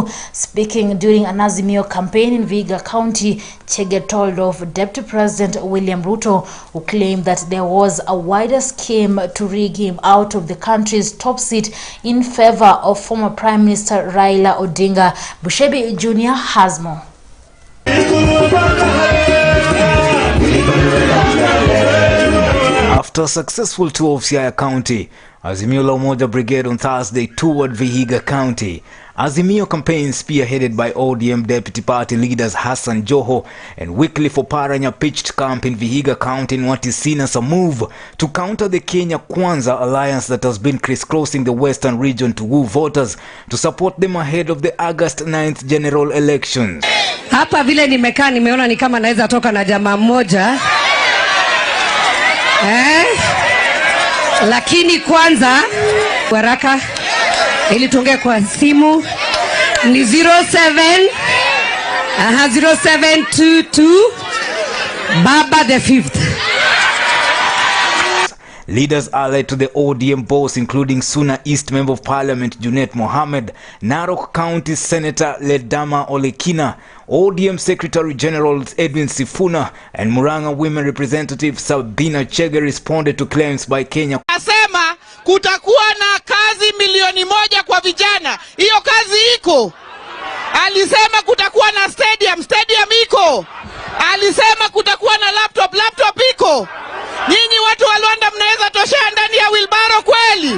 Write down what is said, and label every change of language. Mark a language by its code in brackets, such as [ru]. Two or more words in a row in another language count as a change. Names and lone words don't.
[en] Speaking during an Azimio campaign in Vihiga County, Chege told of Deputy President William Ruto, who claimed that there was a wider scheme to rig him out of the country's top seat in favor of former Prime Minister Raila Odinga. Bushebi Jr. has more. After a successful tour of Siaya County, Azimio la Umoja Brigade on Thursday toured Vihiga County. Azimio campaign spearheaded by ODM deputy party leaders Hassan Joho and Wycliffe Oparanya pitched camp in Vihiga County in what is seen as a move to counter the Kenya Kwanza alliance that has been crisscrossing the western region to woo voters to support them ahead of the August 9th general elections. [sw] Hapa vile nimekaa nimeona ni kama naweza toka na jamaa mmoja. Lakini kwanza waraka ili tuongee kwa simu ni 0722 Baba [en] the 5th. Leaders allied to the ODM boss, including Sonar East Member of Parliament Junet Mohammed, Narok County Senator Ledama Olekina, ODM Secretary General Edwin Sifuna, and Murang'a Women Representative Sabina Chege responded to claims by Kenya. [sw] Asema kutakuwa na kazi milioni 1 kwa vijana. Hiyo kazi iko. Alisema kutakuwa na stadium iko. Alisema kutakuwa na laptop iko. Nyinyi watu wa Luanda mnaweza toshea ndani ya wilbaro kweli?